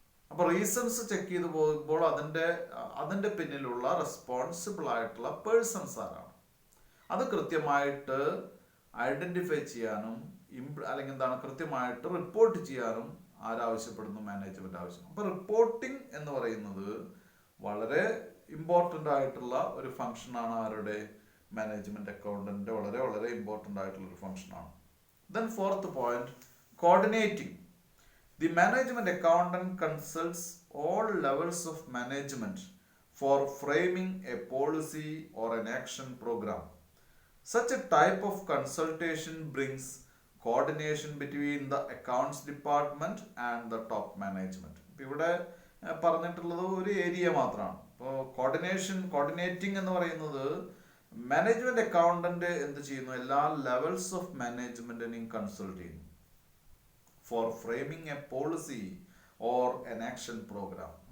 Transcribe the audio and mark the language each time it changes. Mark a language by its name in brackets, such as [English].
[Malayalam] അപ്പൊ reasons check ചെയ്ത് പോകുമ്പോൾ അതിന്റെ പിന്നിലുള്ള റെസ്പോൺസിബിൾ ആയിട്ടുള്ള പേഴ്സൺസ് ആരാണ്, അത് കൃത്യമായിട്ട് ഐഡന്റിഫൈ ചെയ്യാനും അല്ലെങ്കിൽ കൃത്യമായിട്ട് റിപ്പോർട്ട് ചെയ്യാനും ആരാവശ്യപ്പെടുന്നു? മാനേജ്മെന്റ് ആവശ്യം. അപ്പൊ റിപ്പോർട്ടിംഗ് എന്ന് പറയുന്നത് വളരെ ഇമ്പോർട്ടൻ്റ് ആയിട്ടുള്ള ഒരു ഫംഗ്ഷനാണ്. ആരുടെ? മാനേജ്മെന്റ് അക്കൗണ്ടന്റിന്റെ വളരെ വളരെ ഇമ്പോർട്ടൻ്റ് ആയിട്ടുള്ള ഒരു ഫംഗ്ഷനാണ്. [English] Then fourth point, coordinating. The management accountant consults all levels of management for framing a policy or an action program. Such a type of consultation brings coordination between the accounts department and the top management. [Malayalam] ഇവിടെ പറഞ്ഞിട്ടുള്ളത് ഒരു area മാത്രമാണ്. ഇപ്പോൾ coordinating എന്ന് പറയുന്നത് management accountant എന്ത് ചെയ്യുന്നു? എല്ലാ ലെവൽസ് ഓഫ് മാനേജ്മെന്റിനെയും കൺസൾട്ട് ചെയ്യുന്നു [English] For framing a policy or an action programme.